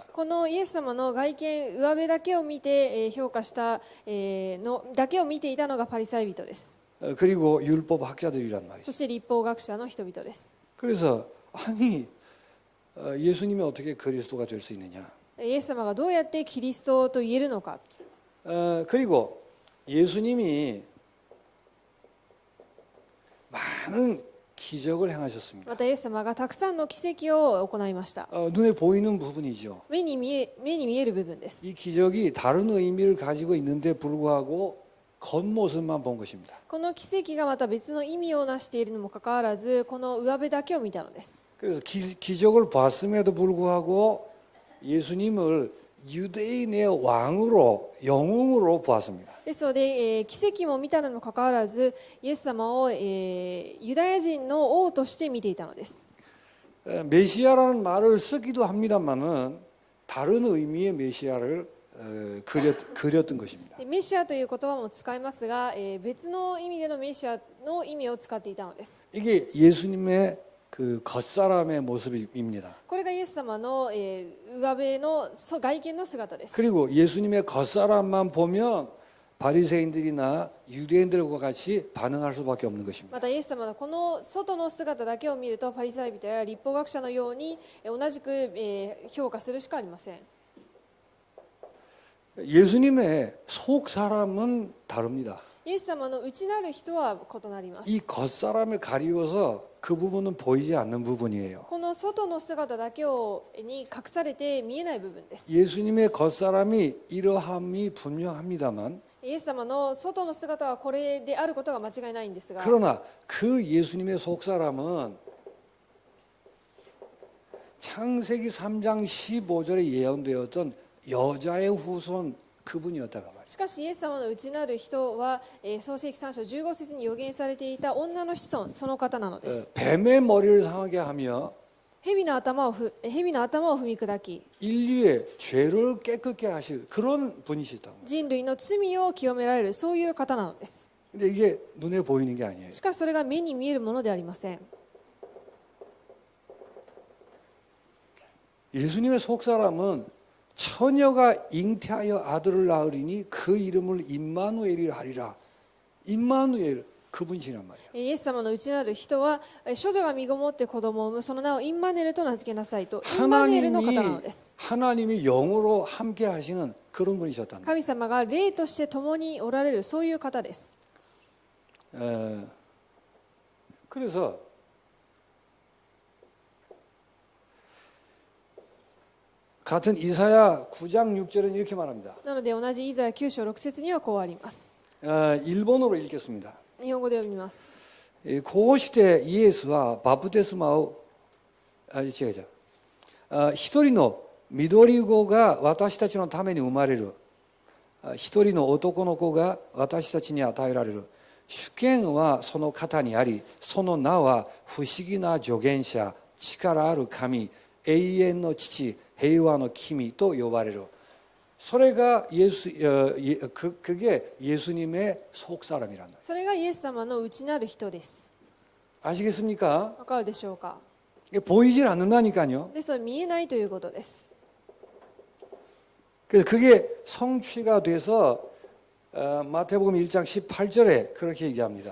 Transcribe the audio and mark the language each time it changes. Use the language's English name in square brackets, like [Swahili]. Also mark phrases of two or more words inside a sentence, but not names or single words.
[Japanese] このイエス様の外見、上辺だけを見て、評価した、のだけを見ていたのがパリサイ人です。 [Korean] 그리고 율법 학자들이란 말이죠. [Japanese] そして立法学者の人々です。 [Korean] 그래서 아니 예수님이 어떻게 그리스도가 될 수 있느냐? [Japanese] イエス様がどうやってキリストと言えるのか。 [Korean] 그리고 예수님이 많은 기적을 행하셨습니다. [Japanese] またイエス様がたくさんの奇跡を行いました。 [Korean] 눈에 보이는 부분이죠. [Japanese] 目に見える部分です。 [Korean] 이 기적이 다른 의미를 가지고 있는데 불구하고 겉모습만 본 것입니다. [Japanese] この奇跡がまた別の意味をなしているにもかかわらず、この上辺だけを見たのです。 [Korean] 그래서 기적을 봤음에도 불구하고 예수님을 유대인의 왕으로 영웅으로 보았습니다. [Japanese] ですので、奇跡も見たのにもかかわらず、イエス様を、ユダヤ人の王として見ていたのです。 [Korean] 메시아라는 말을 쓰기도 합니다만은 다른 의미의 메시아를 그렸던 것입니다. [Japanese] メシアという言葉も使いますが、別の意味でのメシアの意味を使っていたのです。 [Korean] 이게 예수님의 그 겉사람의 모습입니다. [Japanese] これがイエス様の、上辺の外見の姿です。 [Korean] 그리고 예수님의 겉사람만 보면 바리새인들이나 유대인들과 같이 반응할 수밖에 없는 것입니다. [Japanese] またイエス様のこの外の姿だけを見るとパリサイ人や立法学者のように同じく評価するしかありません。 [Korean] 예수님의 속 사람은 다릅니다. [Japanese] イエス様の内なる人は異なります。 [Korean] 이 겉사람에 가리워서 그 부분은 보이지 않는 부분이에요. [Japanese] この外の姿だけに隠されて見えない部分です。 [Korean] 예수님의 겉사람이 이러함이 분명합니다만 [Japanese] イエス様の外の姿はこれであることが間違いないんですが、 [Korean] 그러나 그 예수님의 속 사람은 창세기 3장 15절에 예언되었던 여자의 후손 그분이었다가 말이에요. [Japanese] しかしイエス様の内なる人は、創世記3章15節に予言されていた女の子孫、その方なのです。 [Korean] 뱀의 머리를 상하게 하며 [Japanese] 蛇の頭を踏み砕き、 [Korean] 인류의 죄를 깨끗게 하실 그런 분이시다고. [Japanese] 人類の罪を清められる、そういう方なのです。 [Korean] 근데 이게 눈에 보이는 게 아니에요. [Japanese] しかしそれが目に見えるものではありません。 [Korean] 예수님의 속 사람은 처녀가 잉태하여 아들을 낳으리니 그 이름을 임마누엘이라 하리라. 임마누엘 그분이시란 말이에요. [Japanese] イエス様の内なる人は、処女が身ごもって子供を産む、その名をインマネルと名付けなさいと、インマネルの方なのです。 [Korean] 하나님이 영으로 함께 하시는 그런 분이셨답니다. [Japanese] 神様が霊として共におられる、そういう方です。 [Korean] 그래서 같은 이사야 9장 6절은 이렇게 말합니다. [Japanese] なので同じイザヤ9章6節にはこうあります。 [Korean] 일본어로 읽겠습니다. [Japanese] 日本語で読みます。 고시대 이에스와 바프테스마오 違う一人の緑子が私たちのために生まれる一人の男の子が私たちに与えられる主権はその方にありその名は不思議な助言者力ある神永遠の父平和の君と呼ばれるそれが [Korean] 그게 예수님의 속 사람이란다. [Japanese] それがイエス様の内なる人です。 [Korean] 아시겠습니까? [Japanese] わかるでしょうか。 [Korean] 이게 보이질 않는다니까요. [Japanese] ですので見えないということです。 [Korean] 그래서 그게 성취가 돼서 마태복음 1장 18절에 그렇게 얘기합니다.